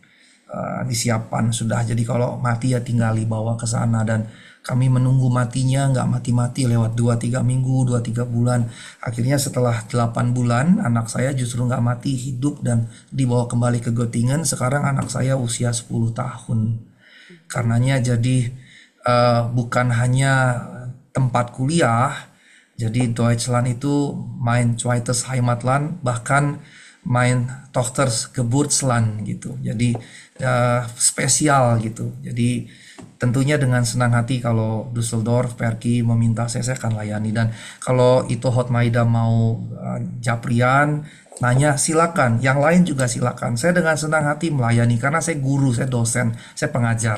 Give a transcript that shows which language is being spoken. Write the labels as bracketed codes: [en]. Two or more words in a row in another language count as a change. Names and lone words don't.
[id] Disiapkan sudah, jadi kalau mati ya tinggal dibawa ke sana, dan kami menunggu matinya nggak mati-mati lewat 2-3 minggu, 2-3 bulan. Akhirnya setelah 8 bulan anak saya justru nggak mati, hidup dan dibawa kembali ke Göttingen. Sekarang anak saya usia 10 tahun. Karenanya jadi bukan hanya tempat kuliah, jadi Deutschland itu [de] mein zweites Heimatland, [id] bahkan [de] mein Tochters Geburtsland [id] gitu. Jadi spesial gitu. Jadi tentunya dengan senang hati kalau Düsseldorf, Perki meminta saya akan layani. Dan kalau itu Hotmaida mau Japrian nanya, silakan. Yang lain juga silakan. Saya dengan senang hati melayani karena saya guru, saya dosen, saya pengajar.